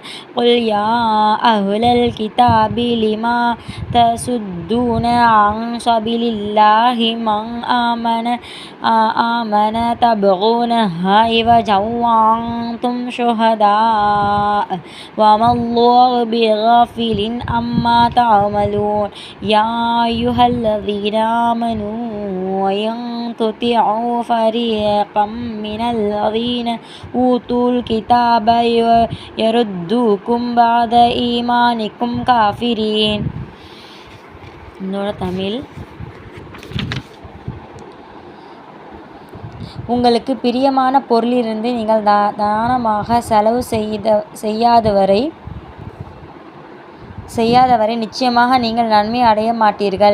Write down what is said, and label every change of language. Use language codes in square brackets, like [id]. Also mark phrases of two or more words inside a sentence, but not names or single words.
[ar] قل يا أهل الكتاب لما تصدون عن سبيل الله من آمن تبغونها عوجا وأنتم شهداء وما الله بغافل عما تعملون. يا أيها الذين آمنوا إن تطيعوا فريقا من الذين أوتوا الكتاب يردوكم بعد إيمانكم كافرين. [ta] தமிழ். உங்களுக்கு பிரியமான பொருளிலிருந்து நீங்கள் தானமாக செலவு செய்யாதவரை நிச்சயமாக நீங்கள் நன்மை அடைய மாட்டீர்கள்.